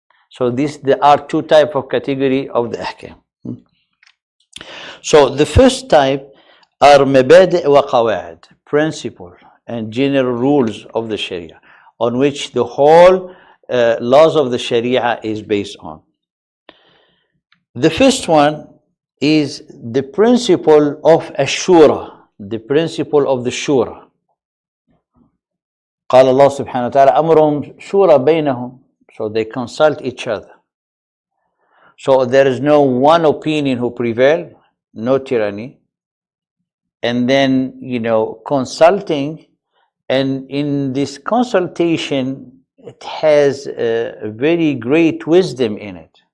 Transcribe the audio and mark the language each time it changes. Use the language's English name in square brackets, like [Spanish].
[English] So there are two types of category of the ahkam. So the first type are mabadi' wa qawa'id, principle and general rules of the Sharia, on which the whole laws of the Sharia is based on. The first one is the principle of ashura, the principle of the shura. [Arabic] قال الله سبحانه وتعالى أمرهم شورى بينهم, [English] so they consult each other. So there is no one opinion who prevail, no tyranny. And then, consulting, and in this consultation, it has a very great wisdom in it.